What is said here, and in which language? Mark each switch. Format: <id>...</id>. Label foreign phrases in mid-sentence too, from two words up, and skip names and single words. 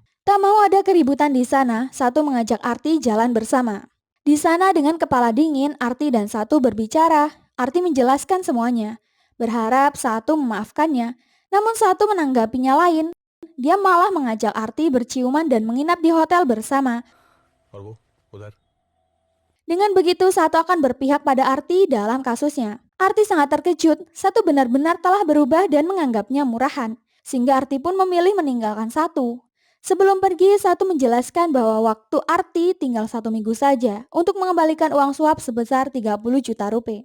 <id>Tak mau ada keributan di sana, Satu mengajak Arti jalan bersama. Di sana dengan kepala dingin, Arti dan Satu berbicara. Arti menjelaskan semuanya, berharap Satu memaafkannya. Namun Satu menanggapinya lain. Dia malah mengajak Arti berciuman dan menginap di hotel bersama.</id> <hi>और वो उधर।</hi> <id>Dengan begitu Satu akan berpihak pada Arti dalam kasusnya. Arti sangat terkejut, Satu benar-benar telah berubah dan menganggapnya murahan. Sehingga Arti pun memilih meninggalkan Satu. Sebelum pergi, Satu menjelaskan bahwa waktu Arti tinggal 1 minggu saja untuk mengembalikan uang suap sebesar 30 juta rupiah.</id>